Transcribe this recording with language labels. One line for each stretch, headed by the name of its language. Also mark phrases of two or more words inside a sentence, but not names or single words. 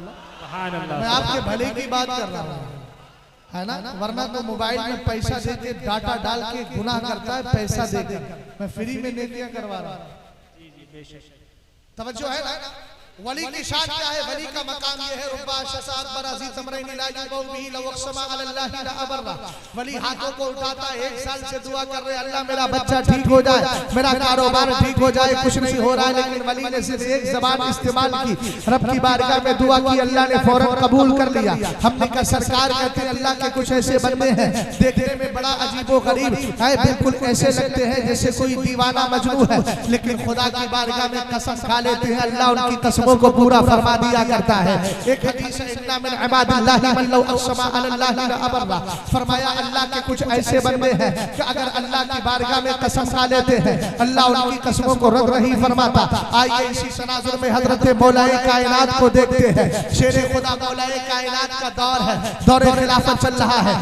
Arabic: سبحان الله,
Hindi: मैं आपके भले की बात कर रहा हूँ, है ना? वरना तो मोबाइल में पैसा देके डाटा डाल के गुनाह करता है, पैसा देकर। मैं फ्री में नेकियां करवा रहा हूँ। तवज्जो है ना? वली की शान क्या है? वली का मकाम ये है
Arabic: رب أشعث أغبر ذي طمرين لا يؤبه به لو أقسم على الله لأبره.
Hindi: वली हाथों को उठाता है, 1 साल से दुआ कर रहे अल्लाह मेरा बच्चा ठीक हो जाए, मेरा कारोबार ठीक हो जाए, कुछ नहीं हो रहा है, लेकिन वली ने सिर्फ एक ज़बान इस्तेमाल की, रब की बारगाह में दुआ की, अल्लाह ने फौरन कबूल कर लिया। हमने कहा सरकार कहते हैं अल्लाह के कुछ ऐसे बंदे हैं देखने में बड़ा अजीबो गरीब है, बिल्कुल ऐसे लगते हैं जैसे कोई दीवाना मजनू है, लेकिन खुदा की बारगाह में कसम खा लेते हैं, अल्लाह उनकी कसमों को पूरा फरमा दिया करता है। एक हदीस है
Arabic: إن من عباد الله من لو أقسم على الله لأبره.
Hindi: फरमाया अल्लाह के कुछ ऐसे बंदे हैं कि अगर अल्लाह की बारगाह में कसम खा लेते हैं अल्लाह उनकी कसमों को रद्द नहीं फरमाता। आइए इसी तनाजुर में हजरत मौलाए कायनात को देखते हैं। शेर खुदा मौलाए कायनात का दौर है, दौरे खिलाफत चल रहा है।